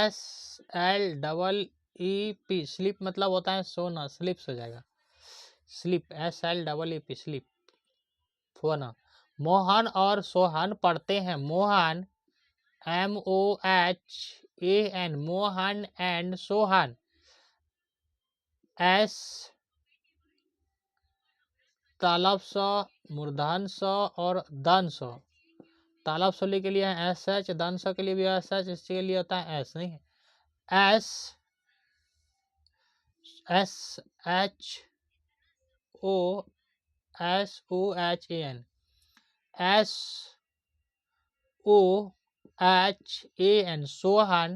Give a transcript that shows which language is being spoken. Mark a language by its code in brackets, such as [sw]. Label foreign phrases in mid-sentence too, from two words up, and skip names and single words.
[hi] SLEEP, स्लीप मतलब होता है सोना, स्लिप्स हो जाएगा, स्लीप, SLEEP, स्लीप, सोना। मोहन और सोहन पढ़ते हैं, मोहन, MOHAN, मोहन एंड सोहन, S तालब स, मूर्धन स और दन स। तालब सली के लिए SH, दन स के लिए भी SH, इसके लिए होता है S, नहीं है SHOSOHAN, SOHAN, सोहन।